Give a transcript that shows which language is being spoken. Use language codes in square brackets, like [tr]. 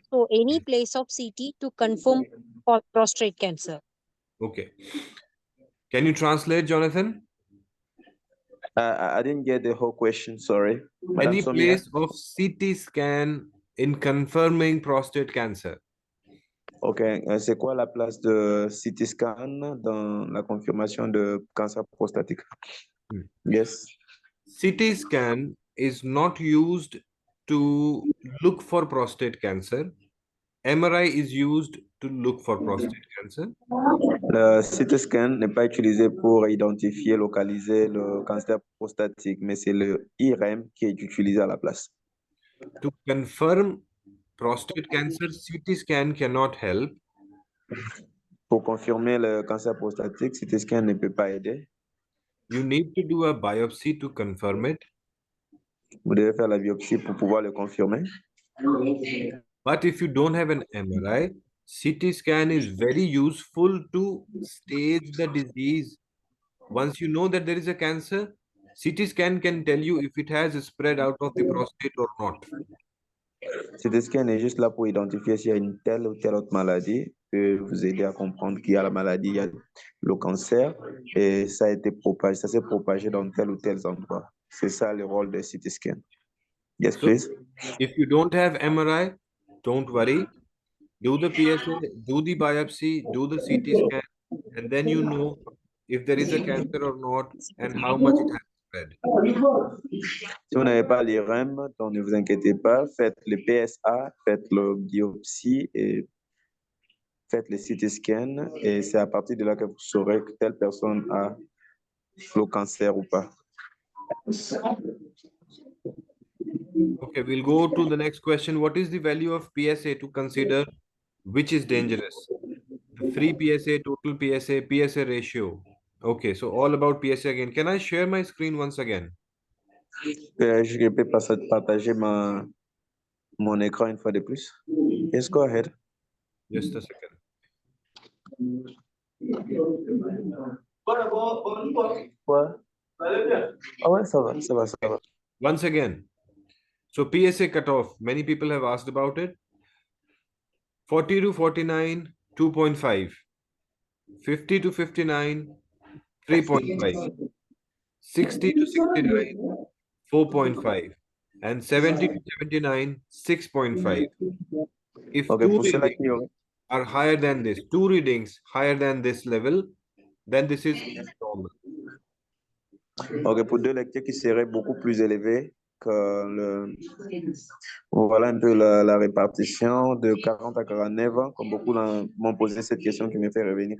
[en] So any place of CT to confirm prostate cancer. Okay. Can you translate, Jonathan? I didn't get the whole question, sorry. Any place of CT scan in confirming prostate cancer? [fr] Ok, c'est quoi la place de CT scan dans la confirmation de cancer prostatique? [en] Yes. CT scan is not used to look for prostate cancer. MRI is used to look for prostate cancer. [fr] Le CT scan n'est pas utilisé pour identifier, localiser le cancer prostatique, mais c'est le IRM qui est utilisé à la place. [en] To confirm prostate cancer, CT scan cannot help. [fr] Pour confirmer le cancer prostatique, CT scan ne peut pas aider. [en] You need to do a biopsy to confirm it. [fr] Vous devez faire la biopsie pour pouvoir le confirmer. [en] But if you don't have an MRI, CT scan is very useful to stage the disease. Once you know that there is a cancer, CT scan can tell you if it has spread out of the prostate or not. [fr] CT scan est juste là pour identifier s'il y a une telle ou telle autre maladie, peut vous aider à comprendre qu'il y a la maladie, il y a le cancer, et ça a été propagé, ça s'est propagé dans tel ou tel endroit. C'est ça le rôle de CT scan. [en] Yes, please. If you don't have MRI, don't worry. Do the PSA, do the biopsy, do the CT scan, and then you know if there is a cancer or not and how much it has spread. [fr] Si vous n'avez pas l'IRM, donc ne vous inquiétez pas, faites le PSA, faites le biopsie et faites les CT scans et c'est à partir de là que vous saurez que telle personne a le cancer ou pas. [en] Okay, we'll go to the next question. What is the value of PSA to consider which is dangerous? Free PSA, total PSA, PSA ratio. Okay, so all about PSA again. Can I share my screen once again? [fr] Je peux partager mon écran une fois de plus. [en] Yes, go ahead. Just a second. [fr] Quoi? Ah ouais, ça va, ça va, ça va. [en] Once again. So PSA cutoff, many people have asked about it. 40 to 49, 2.5. 50 to 59, 3.5. 60 to 69, 4.5. And 70 to 79, 6.5. If Okay, two [fr] pour ceux-là [en] readings [fr] qui [en] are higher than this, two readings higher than this level, then this is abnormal. [fr] Ok, pour deux lectures qui seraient beaucoup plus élevées que le... Voilà un peu la répartition de 40 à 49 ans, comme beaucoup m'ont posé cette question qui me fait revenir.